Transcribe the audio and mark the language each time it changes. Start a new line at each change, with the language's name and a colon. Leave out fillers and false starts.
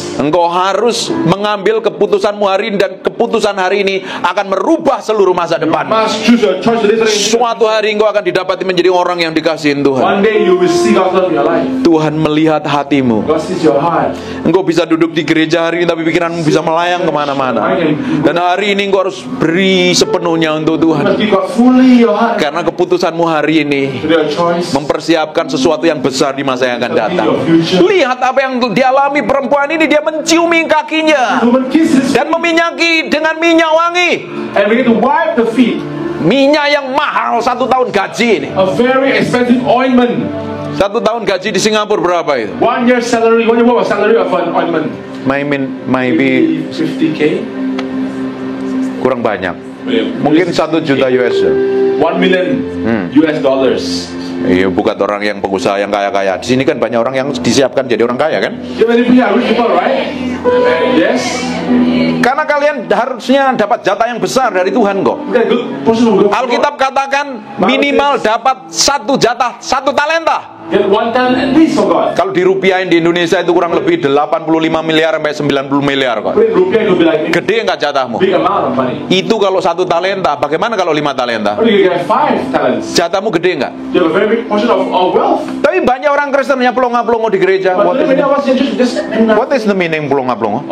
Indonesian: Engkau harus mengambil keputusanmu hari ini, dan keputusan hari ini akan merubah seluruh masa depan.
English: Must choose your choice today.
Indonesian: Suatu hari engkau akan didapati menjadi orang yang dikasihin Tuhan.
English: One day you will see God's love in your life.
Indonesian: Tuhan melihat hatimu.
English: God sees your heart.
Indonesian: Engkau bisa duduk di gereja hari ini, tapi pikiranmu bisa melayang kemana-mana. Dan hari ini engkau harus beri sepenuhnya untuk
English: You
Indonesian: Tuhan.
English: must give God fully your heart.
Indonesian: Karena keputusanmu hari ini
English: Today a choice.
Indonesian: mempersiapkan sesuatu yang besar di masa yang akan datang. Lihat apa yang dialami perempuan ini. Dia menciumi kakinya
English: Woman kisses
Indonesian: dan meminyaki dengan minyak wangi.
English: and begin to wipe the feet.
Indonesian: Minyak yang mahal, 1 tahun gaji ini.
English: A very expensive ointment.
Indonesian: 1 tahun gaji di Singapura berapa itu?
English: 1 year salary. 1 year worth of salary of an ointment. Maybe 50K.
Indonesian: kurang banyak. Mungkin 1 juta US.
English: 1 million US dollars.
Indonesian: Iya, bukan orang yang pengusaha yang kaya-kaya. Di sini kan banyak orang yang disiapkan jadi orang kaya kan?
English: You many people are rich people, right? Yes.
Indonesian: Karena kalian harusnya dapat jatah yang besar dari Tuhan kok.
English: Okay, good portion of God.
Indonesian: Alkitab katakan minimal dapat 1 jatah, 1 talenta.
English: Get 1 talent at least for God.
Indonesian: Kalau dirupiahin di Indonesia itu kurang lebih 85 miliar sampai 90 miliar kok.
English: Put in rupiah, it could be like
Indonesian: Gede nggak jatahmu?
English: big amount of money.
Indonesian: Itu kalau 1 talenta. Bagaimana kalau 5 talenta?
English: Or you get 5 talents.
Indonesian: Jatahmu gede nggak?
English: You have a very big portion of wealth.
Indonesian: Tapi banyak orang Kristen yang pelongo-pelongo di gereja.
English: But then when I was interested, just do that. What is the meaning pelongo-pelongo?